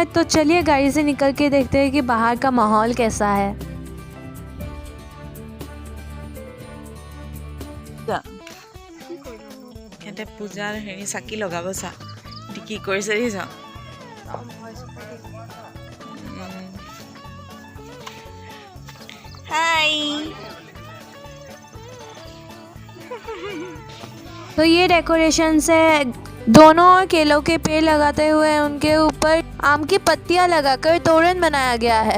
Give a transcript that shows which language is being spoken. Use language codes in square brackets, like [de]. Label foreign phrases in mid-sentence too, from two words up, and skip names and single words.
[hi] तो चलिए गाड़ी से निकल के देखते हैं कि बाहर का माहौल कैसा है। [as] पूजार हेৰি চাকি লগাব চা কি কৰিছে দেখিছ। হাই। [hi] तो ये डेकोरेशन से दोनों ओर केलों के पेड़ लगाते हुए उनके ऊपर आम की पत्तियां लगाकर तोरण बनाया गया है।